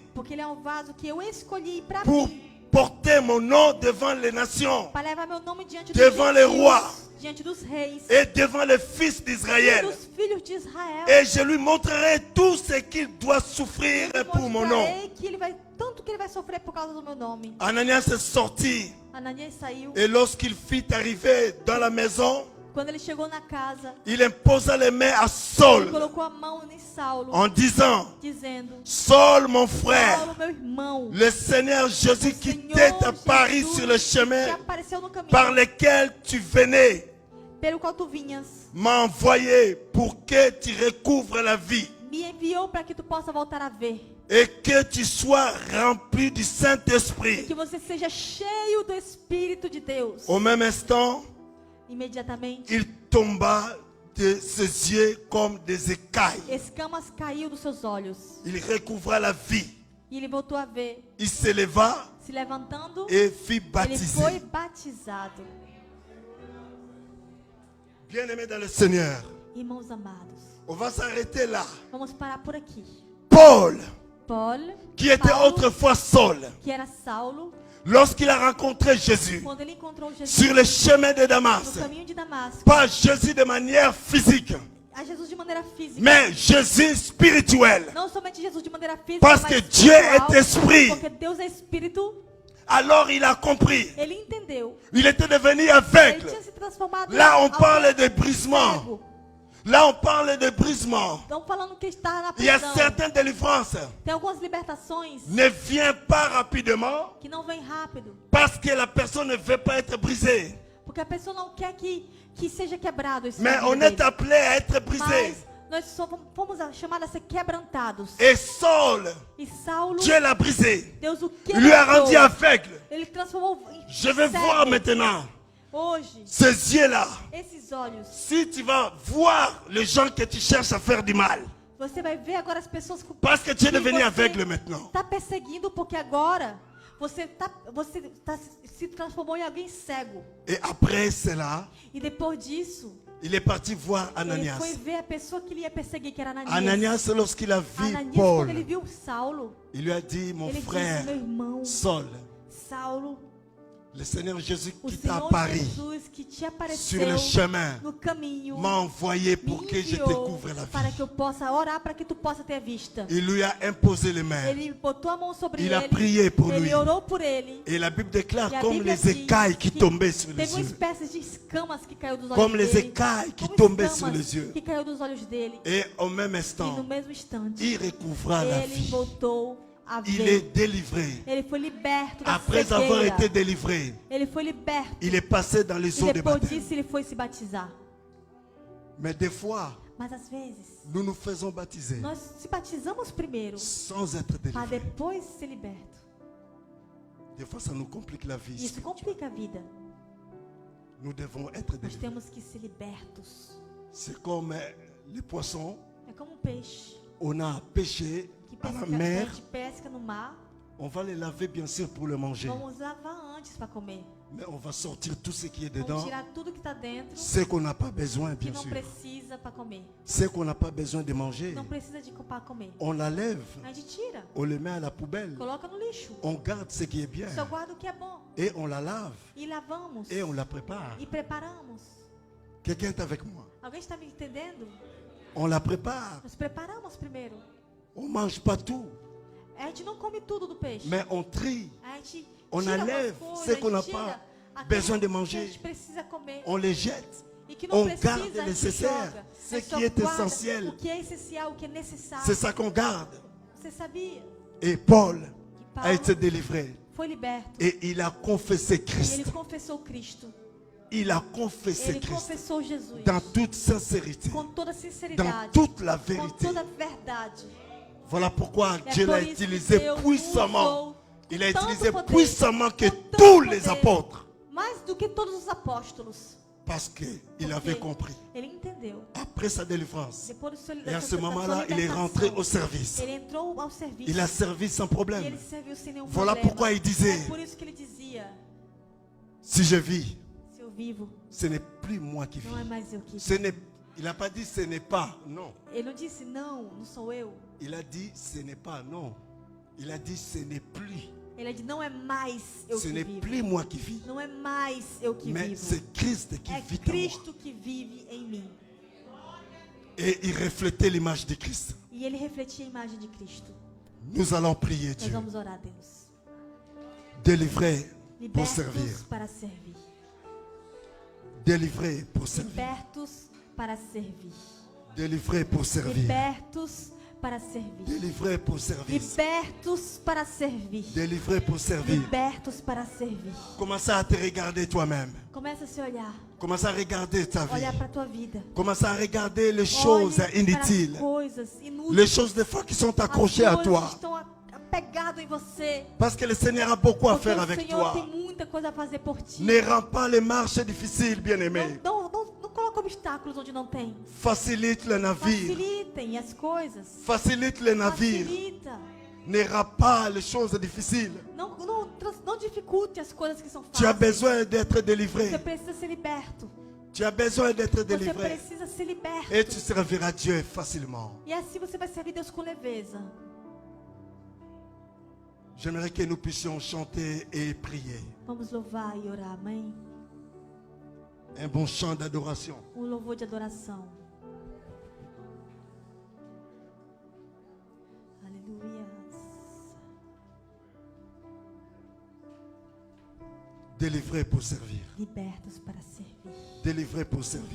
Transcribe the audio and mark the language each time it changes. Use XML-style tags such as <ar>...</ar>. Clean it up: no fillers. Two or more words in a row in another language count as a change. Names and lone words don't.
<pt>porque ele é um vaso que eu escolhi para</pt> <fr>pour</fr> <pt>mim,</pt> <fr>porter mon nom devant les nations</fr> <pt>para levar meu nome diante dos</pt> <fr>devant les</fr> <pt>gentios,</pt> <fr>rois</fr> <pt>diante dos reis</pt> <fr>et devant les fils</fr> <pt>e</pt> <fr>d'Israël.</fr> <pt>dos filhos de Israel.</pt> <fr>Et je lui montrerai tout ce qu'il doit souffrir</fr> <pt>Eu</pt> <fr>pour mon nom.</fr> <pt>mostrarei que ele vai tanto que ele vai sofrer por causa do meu nome.</pt> <fr>Ananias est sorti</fr> <pt>Ananias saiu.</pt> <fr>et lorsqu'il fit arriver dans la maison,</fr> <pt>Quando ele chegou na casa,</pt> <fr>il imposa les mains à</fr> <pt>ele</pt> <fr>Saul</fr> <pt>colocou a mão em Saulo,</pt> <fr>en disant,</fr> <pt>dizendo:</pt> <fr>Saul mon frère,</fr> <pt>Saulo, meu irmão,</pt> <fr>le Seigneur Jésus qui</fr> <pt>Senhor</pt> <fr>t'est apparu</fr> <pt>Jesus</pt> <fr>sur le</fr> <pt>que</pt> <fr>chemin</fr> <pt>apareceu no caminho</pt> <fr>par lequel tu venais</fr> <pt>pelo qual tu vinhas,</pt> <fr>m'a envoyé pour que tu recouvres la vie</fr> <pt>me enviou para que tu possa voltar a ver,</pt> <fr>et que tu sois rempli du</fr> <pt>que</pt> <fr>Saint-Esprit.</fr> <pt>você seja cheio do Espírito de Deus.</pt> <fr>Au même instant,</fr> <pt>Imediatamente,</pt> <fr>il tomba de ses yeux comme des écailles.</fr> <pt>escamas caiu dos seus olhos</pt> <fr>Il recouvra la vie.</fr> <pt>e ele voltou a ver.</pt> <fr>Il se leva</fr> <pt>Se levantando,</pt> <fr>et fut</fr> <pt>ele foi</pt> <fr>baptisé.</fr> <pt>batizado.</pt> <fr>Bien-aimé dans le Seigneur,</fr> <pt>Irmãos amados,</pt> <fr>on va s'arrêter là.</fr> <pt>vamos parar por aqui.</pt> <fr>Paul</fr> <pt>Paul,</pt> <fr>qui était</fr> <pt>Paulo,</pt> <fr>autrefois Saul,</fr> <pt>que era Saulo,</pt> <fr>lorsqu'il a rencontré Jésus</fr> <pt>quando ele encontrou Jesus</pt> <fr>sur le chemin de</fr> <pt>no</pt> <fr>Damas,</fr> <pt>caminho de Damasco,</pt> <fr>pas Jésus de manière physique,</fr> <pt>a Jesus de maneira física,</pt> <fr>mais Jésus spirituel.</fr> <pt>não somente Jesus de maneira física,</pt> <fr>Parce</fr> <pt>mas</pt> <fr>que Dieu</fr> <pt>espiritual,</pt> <fr>est esprit.</fr> <pt>porque Deus é espírito.</pt> <fr>Alors il a compris.</fr> <pt>Ele entendeu.</pt> <fr>Il était devenu</fr> <pt>Ele</pt> <fr>aveugle.</fr> <pt>tinha se transformado</pt> <fr>Là, on</fr> <pt>em</pt> <fr>parle</fr> <pt>alguém</pt> <fr>de brisement.</fr> <pt>cego.</pt> <fr>Là, on parle de brisement.</fr> <pt>Estão falando que está na</pt> <fr>Il y a</fr> <pt>prisão.</pt> <fr>certaines délivrances</fr> <pt>Tem algumas libertações</pt> <fr>ne vient pas rapidement</fr> <pt>que não vêm rápido,</pt> <fr>parce que la personne ne veut pas être brisée.</fr> <pt>porque a pessoa não quer que seja quebrado esse</pt> <fr>Mais</fr> <pt>caminho</pt> <fr>on est</fr> <pt>dele.</pt> <fr>appelé à être brisé.</fr> <pt>Mas nós só fomos chamados a ser quebrantados.</pt> <fr>Et Saul,</fr> <pt>E Saulo,</pt> <fr>Dieu l'a brisé.</fr> <pt>Deus o</pt> <fr>Il lui a</fr> <pt>quebrou.</pt> <fr>rendu aveugle.</fr> <pt>Ele transformou em</pt> <fr>Je vais</fr> <pt>cego.</pt> <fr>voir maintenant</fr> <pt>Hoje,</pt> <fr>ces yeux-là.</fr> <pt>esses olhos,</pt> <fr>Si tu vas voir les gens que tu cherches à faire du mal,</fr> <pt>você vai ver agora as pessoas com</pt> <fr>parce que tu es devenu aveugle maintenant.</fr> <pt>está perseguindo, porque agora você se transformou em alguém cego.</pt> <fr>Et après cela,</fr> <pt>E depois disso,</pt> <fr>il est parti voir</fr> <pt>ele</pt> <fr>Ananias.</fr> <pt>foi ver a pessoa que ele ia perseguir, que era Ananias.</pt> <fr>Ananias, lorsqu'il a vu</fr> <pt>Ananias,</pt> <fr>Paul,</fr> <pt>quando ele viu Saulo,</pt> <fr>il lui a dit, mon</fr> <pt>ele</pt> <fr>frère,</fr> <pt>disse, meu irmão,</pt> <fr>Saul,</fr> <pt>Saulo,</pt> <fr>le Seigneur Jésus</fr> <pt>o</pt> <fr>qui t'a</fr> <pt>Senhor</pt> <fr>apparu</fr> <pt>Jesus que te</pt> <fr>sur</fr> <pt>apareceu</pt> <fr>le chemin</fr> <pt>no caminho,</pt> <fr>m'a envoyé</fr> <pt>me</pt> <fr>pour que je</fr> <pt>enviou</pt> <fr>découvre la</fr> <pt>para</pt> <fr>vie.</fr> <pt>que eu possa orar, para que tu possa ter vista.</pt> <fr>Il lui a imposé les mains.</fr> <pt>Ele botou a mão sobre</pt> <fr>Il a</fr> <pt>ele,</pt> <fr>prié pour</fr> <pt>ele</pt> <fr>lui.</fr> <pt>orou por ele.</pt> <fr>Et la Bible déclare</fr> <pt>E a</pt> <fr>comme</fr> <pt>Bíblia</pt> <fr>les</fr> <pt>diz</pt> <fr>écailles qui</fr> <pt>que</pt> <fr>tombaient sur les</fr> <pt>teve uma</pt> <fr>yeux.</fr> <pt>espécie de escamas que caiu dos olhos</pt> <fr>Comme les</fr> <pt>dele.</pt> <fr>écailles qui</fr> <pt>Como</pt> <fr>tombaient</fr> <pt>escamas</pt> <fr>sur les yeux.</fr> <pt>que caiu dos olhos dele.</pt> <fr>Et au même</fr> <pt>E no</pt> <fr>instant,</fr> <pt>mesmo instante,</pt> <fr>il recouvra la</fr> <pt>ele</pt> <fr>vie.</fr> <pt>voltou a</pt> <fr>Il</fr> <pt>ver.</pt> <fr>est délivré.</fr> <pt>Ele foi liberto da</pt> <fr>Après avoir</fr> <pt>cegueira.</pt> <fr>été délivré,</fr> <pt>Ele foi liberto.</pt> <fr>il est passé dans les</fr> <pt>E</pt> <fr>eaux de</fr> <pt>depois</pt> <fr>baptême.</fr> <pt>disso ele foi se batizar.</pt> <fr>Mais des fois,</fr> <pt>Mas às vezes,</pt> <fr>nous nous faisons baptiser</fr> <pt>nós se batizamos primeiro,</pt> <fr>sans être</fr> <pt>para</pt> <fr>délivrés.</fr> <pt>depois ser liberto.</pt> <fr>Des fois, ça nous complique la vie.</fr> <pt>Isso complica a vida.</pt> <fr>Nous devons être</fr> <pt>Nós</pt> <fr>délivrés.</fr> <pt>temos que ser libertos.</pt> <fr>C'est comme les poissons.</fr> <pt>É como um peixe</pt> <fr>On a pêché</fr> <pt>que</pt> <fr>à la</fr> <pt>pesca, a</pt> <fr>mer.</fr> <pt>gente pesca no mar.</pt> <fr>On va les laver bien sûr pour le manger.</fr> <pt>Vamos lavar antes para comer.</pt> <fr>Mais on va sortir tout ce qui est</fr> <pt>Vamos</pt> <fr>dedans.</fr> <pt>tirar tudo que está dentro,</pt> <fr>Ce qu'on n'a pas besoin,</fr> <pt>que</pt> <fr>bien</fr> <pt>não</pt> <fr>sûr.</fr> <pt>precisa para comer.</pt> <fr>Ce qu'on n'a pas besoin de manger,</fr> <pt>Não precisa de para comer.</pt> <fr>on la lève.</fr> <pt>A gente tira,</pt> <fr>On le met à la poubelle.</fr> <pt>coloca no lixo.</pt> <fr>On garde ce qui est bien.</fr> <pt>Só guarda o que é bom.</pt> <fr>Et on la lave.</fr> <pt>E lavamos.</pt> <fr>Et on la prépare.</fr> <pt>E preparamos.</pt> <fr>Quelqu'un est avec moi.</fr> <pt>Alguém está me entendendo?</pt> <fr>On la prépare.</fr> <pt>Nós preparamos primeiro.</pt> <fr>On ne mange pas tout.</fr> <pt>A gente não come tudo do peixe.</pt> <fr>Mais on trie.</fr> <pt>A gente</pt> <fr>On</fr> <pt>tira</pt> <fr>enlève</fr> <pt>algumas</pt> <fr>ce</fr> <pt>coisas,</pt> <fr>qu'on</fr> <pt>a</pt> <fr>n'a</fr> <pt>gente</pt> <fr>pas</fr> <pt>tira aquilo</pt> <fr>besoin de</fr> <pt>que a</pt> <fr>manger.</fr> <pt>gente precisa comer.</pt> <fr>On les jette.</fr> <pt>E que não</pt> <fr>On</fr> <pt>precisa,</pt> <fr>garde</fr> <pt>a gente</pt> <fr>nécessaire.</fr> <pt>joga.</pt> <fr>Ce</fr> <pt>A gente só</pt> <fr>qui est</fr> <pt>guarda</pt> <fr>essentiel.</fr> <pt>o que é essencial, o que é necessário.</pt> <fr>C'est ça qu'on garde.</fr> <pt>Você sabia</pt> <fr>Et Paul</fr> <pt>que</pt> <fr>a été</fr> <pt>Paulo</pt> <fr>délivré.</fr> <pt>foi liberto</pt> <fr>Et il a confessé</fr> <pt>e</pt> <fr>Christ.</fr> <pt>ele confessou Cristo.</pt> <fr>Il a confessé</fr> <pt>Ele</pt> <fr>Christ.</fr> <pt>confessou Jesus</pt> <fr>Dans toute sincérité.</fr> <pt>com toda</pt> <fr>Dans</fr> <pt>sinceridade,</pt> <fr>toute la</fr> <pt>com</pt> <fr>vérité.</fr> <pt>toda a verdade.</pt> <fr>Voilà pourquoi</fr> <pt>É</pt> <fr>Dieu</fr> <pt>por</pt> <fr>l'a</fr> <pt>isso que</pt> <fr>utilisé</fr> <pt>Deus</pt> <fr>puissamment.</fr> <pt>usou</pt> <fr>Il a</fr> <pt>tanto</pt> <fr>utilisé</fr> <pt>poder,</pt> <fr>puissamment que</fr> <pt>com tanto</pt> <fr>tous les</fr> <pt>poder,</pt> <fr>apôtres.</fr> <pt>mais do que todos os apóstolos.</pt> <fr>Parce qu'il</fr> <pt>Porque</pt> <fr>avait compris.</fr> <pt>Ele entendeu.</pt> <fr>Après sa délivrance.</fr> <pt>Depois do seu,</pt> <fr>Et à ce</fr> <pt>da</pt> <fr>moment-là,</fr> <pt>sua</pt> <fr>il est rentré</fr> <pt>libertação,</pt> <fr>au service.</fr> <pt>ele entrou ao serviço.</pt> <fr>Il a servi sans</fr> <pt>E</pt> <fr>problème.</fr> <pt>ele serviu sem nenhum</pt> <fr>Voilà</fr> <pt>problema.</pt> <fr>pourquoi il disait,</fr> <pt>É por isso que ele dizia:</pt> <fr>si je vis,</fr> <pt>se eu vivo,</pt> <fr>ce n'est plus moi qui</fr> <pt>não é</pt> <fr>vis.</fr> <pt>mais eu que</pt> <fr>Ce</fr> <pt>vivo.</pt> <fr>n'est, il n'a pas dit ce n'est pas, non.</fr> <pt>Ele não disse não, não sou eu.</pt> <fr>Il a dit ce n'est pas, non. Il a dit ce n'est plus.</fr> <pt>Ele disse: não é mais eu</pt> <fr>Ce</fr> <pt>que</pt> <fr>n'est</fr> <pt>vivo.</pt> <fr>plus moi qui vis.</fr> <pt>Não é mais eu que</pt> <fr>Mais</fr> <pt>vivo.</pt> <fr>c'est Christ qui</fr> <pt>É</pt> <fr>vit en moi.</fr> <pt>Cristo que vive em mim.</pt> <fr>Et il reflétait l'image de Christ.</fr> <pt>E ele refletia a imagem de Cristo.</pt> <fr>Nous allons prier</fr> <pt>Nós</pt> <fr>Dieu.</fr> <pt>vamos orar a Deus.</pt> <fr>Délivré pour</fr> <pt>Libertos</pt> <fr>servir.</fr> <pt>para servir.</pt> <fr>Délivré pour servir.</fr> <pt>Libertos para servir.</pt> <fr>Délivré pour servir.</fr> <pt>Libertos para servir.</pt> <fr>Délivré pour servir.</fr> <pt>Libertos para servir.</pt> <fr>Délivré pour servir.</fr> <pt>Libertos para servir.</pt> <fr>Commence à te regarder toi-même.</fr> <pt>Começa a se olhar.</pt> <fr>Commence à regarder ta vie.</fr> <pt>Olhar para a tua vida.</pt> <fr>Commence à regarder les choses</fr> <pt>Olhe</pt> <fr>inutiles.</fr> <pt>para as coisas inúteis.</pt> <fr>Les choses des fois qui sont accrochées</fr> <pt>as</pt> <fr>à</fr> <pt>coisas</pt> <fr>toi.</fr> <pt>que estão apegado em você.</pt> <fr>Parce que le Seigneur a beaucoup à</fr> <pt>Porque</pt> <fr>faire</fr> <pt>o</pt> <fr>avec</fr> <pt>Senhor tem</pt> <fr>toi.</fr> <pt>muita coisa a fazer por ti.</pt> <fr>Ne rends pas les marches difficiles, bien-aimé.</fr> <pt>Não coloca obstáculos onde não tem.</pt> <fr>Facilite le navire.</fr> <pt>Facilitem as coisas.</pt> <fr>Facilite le navire.</fr> <pt>Facilita.</pt> <fr>Ne rends pas les choses difficiles.</fr> <pt>Não dificulte as coisas que são</pt> <fr>Tu as</fr> <pt>fáceis.</pt> <fr>besoin d'être délivré.</fr> <pt>Você precisa ser liberto.</pt> <fr>Tu as besoin d'être</fr> <pt>Você</pt> <fr>délivré.</fr> <pt>precisa ser liberto.</pt> <fr>Et tu serviras Dieu facilement.</fr> <pt>E assim você vai servir Deus com leveza.</pt> <fr>J'aimerais que nous puissions chanter et prier.</fr> <pt>Vamos louvar e orar, amém?</pt> <fr>Un bon chant d'adoration.</fr> <pt>Louvor de adoração. Aleluia.</pt> <fr>Délivrés pour servir.</fr> <pt>Libertos para servir.</pt> <fr>Délivrés pour servir.</fr>